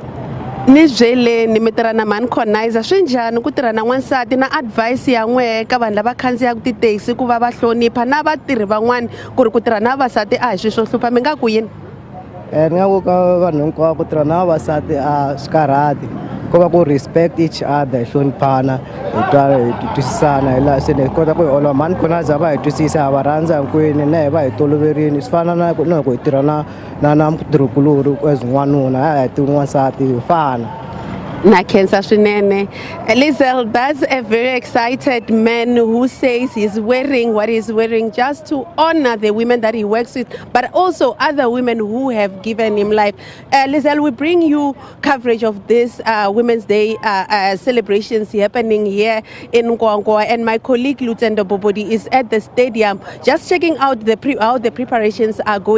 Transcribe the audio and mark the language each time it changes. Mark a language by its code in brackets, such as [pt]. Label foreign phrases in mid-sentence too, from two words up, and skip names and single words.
[ts] Ni byeleni mi tirha na mani khonayisa swi njhani ku tirha na n'wansati na advice ya n'wehe ka vanhu lava khandziyaka tithekisi ku va va hlonipha na vatirhi van'wani ku ri ku tirha na vavasati a hi swilo swo hlupha mi nga ku yini? Ni nga ku ka vanhu hinkwavo ku tirha na vavasati a swi karhati ko va ku [en] respect each other [ts] hi hloniphana hi twisisana hi laha se ni kota ku hi olova mani khonayisa va hi twisisa ha va rhandza hinkwenu na hi va hi toloverile swi fana na loko hi tirha na mutirhikulori as n'wanuna a hi tivi n'wansati hi fana. Na khensa swinene. [en] Lizel, that's a very excited man who says he's wearing what he's wearing just to honor the women that he works with, but also other women who have given him life. Lizel, we bring you coverage of this Women's Day celebrations happening here in Nkowankowa, and my colleague Lutendo Bobodi is at the stadium just checking out how the preparations are going.